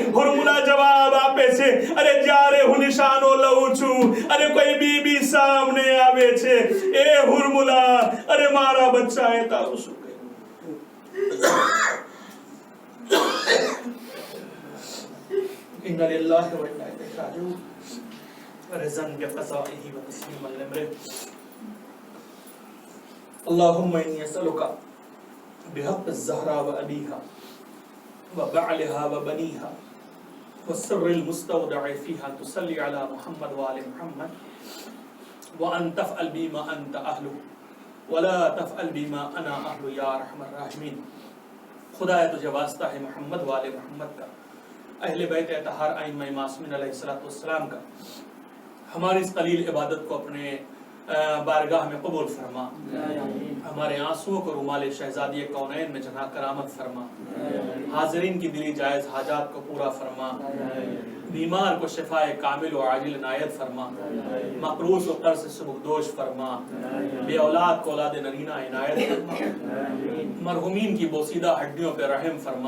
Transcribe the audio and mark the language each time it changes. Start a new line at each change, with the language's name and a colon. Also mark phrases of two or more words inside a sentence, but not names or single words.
Gujarati: હુરમુલા જવાબ આપે છે અરે જ્યારે હું નિશાનો લઉં છું અને કોઈ બીબી સામે આવે છે, એ હુરમુલા અરે મારા બચ્ચાએ તારું શું કહ્યું?
Arabic: إنا لله وإنا إليه راجعون. رزن بقضائه وتسليما لامره. اللهم إني أسألك بحق الزهراء وأبيها وبعلها وبنيها والسر المستودع فيها تصلي على محمد وآل محمد وأن تفعل بما أنت أهله ولا تفعل بما أنا أهله يا أرحم الراحمين.
Urdu: خدا تجھے واسطہ ہے محمد وآل محمد کا، اہل بیت اطہار ائمہ معصومین علیہ السلام کا، ہماری اس قلیل عبادت کو اپنے بارگاہ میں قبول فرما، ہمارے آنسوؤں کو رومال شہزادی کونین میں جگہ کرامت فرما، حاضرین کی دلی جائز حاجات کو پورا فرما، بیمار کو شفاء کامل و عاجل عنایت فرما، مقروض و قرض سے سبکدوش فرما، بے اولاد کو اولاد نرینہ عنایت فرما، مرحومین کی بوسیدہ ہڈیوں پہ رحم فرما.